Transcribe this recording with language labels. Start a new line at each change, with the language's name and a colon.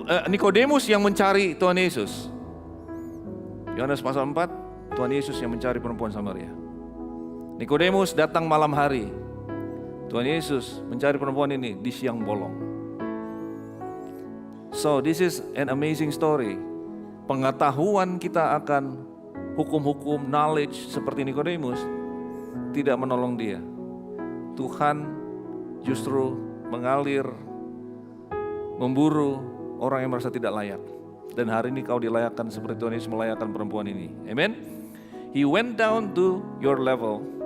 Indonesian: Nikodemus yang mencari Tuhan Yesus. Yohanes pasal 4, Tuhan Yesus yang mencari perempuan Samaria. Nikodemus datang malam hari. Tuhan Yesus mencari perempuan ini di siang bolong.
English: So this is an amazing story.
Indonesian: Pengetahuan kita akan hukum-hukum, knowledge seperti Nikodemus tidak menolong dia. Tuhan justru mengalir, memburu orang yang merasa tidak layak. Dan hari ini kau dilayakkan seperti Tuhan Yesus melayakkan perempuan ini. Amen.
English: He went down to your level.